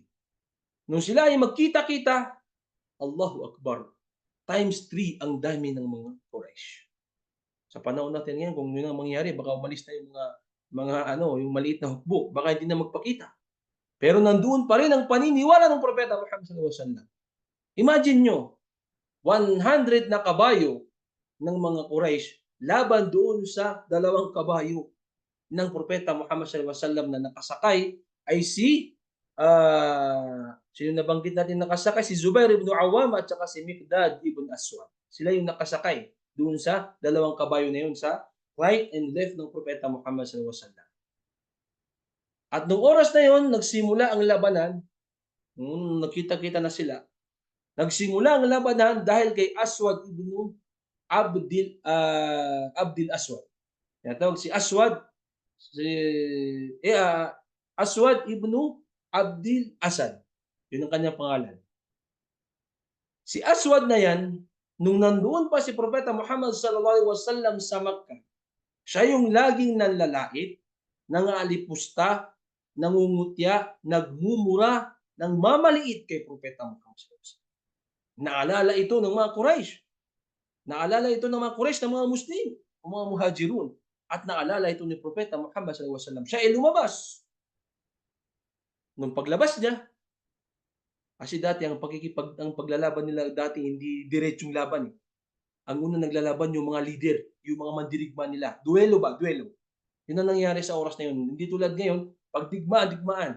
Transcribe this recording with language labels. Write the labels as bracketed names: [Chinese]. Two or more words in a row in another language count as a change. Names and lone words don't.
[Filipino] Nung sila ay magkita-kita, [Arabic] الله أكبر, [Filipino] times 3 ang dami ng mga Quraysh. Sa panahon natin ngayon, kung yun ang mangyari, baka umalis na yung mga yung maliit na hukbo, baka hindi na magpakita. Pero nandoon pa rin ang paniniwala ng Propeta Muhammad [Arabic] صلى الله عليه وسلم. [Filipino] Imagine nyo, 100 na kabayo ng mga Quraysh laban doon sa 2 kabayo ng Propeta Muhammad [Arabic] صلى الله عليه وسلم [Filipino] na nakasakay ay sino nabanggit natin nakasakay? Si Zubair ibn Awam at saka si Miqdad ibn Aswad. Sila yung nakasakay doon sa 2 kabayo na yun sa [English] right and left [Filipino] ng Propeta Muhammad [Arabic] صلى الله عليه وسلم. [Filipino] At nung oras na yun, nagsimula ang labanan. Nagkita-kita na sila. Nagsimula ang labanan dahil kay Aswad ibn Abdil Aswad. Tinatawag si Aswad, Aswad ibn Abdil Asad. Yun ang kanyang pangalan. Si Aswad na yan, nung nandoon pa si Propeta Muhammad [Arabic] صلى الله عليه وسلم [Filipino] sa Makkah, siya yung laging nanlalait, nangalipusta, nangungutya, nagmumura, nang mamaliit kay Propeta Muhammad [Arabic] صلى الله عليه وسلم. [Filipino] Naalala ito ng mga Quraysh. Naalala ito ng mga Quraysh, ng mga Muslim, ng mga Muhajirun. At naalala ito ni Propeta Muhammad [Arabic] صلى الله عليه وسلم. [Filipino] Siya ay lumabas. Nung paglabas niya, kasi dati ang paglalaban nila dati hindi diretsong laban. Ang unang naglalaban yung mga leader, yung mga mandirigma nila. Duelo ba? Duelo. Yun ang nangyari sa oras na yun. Hindi tulad ngayon, pag digmaan.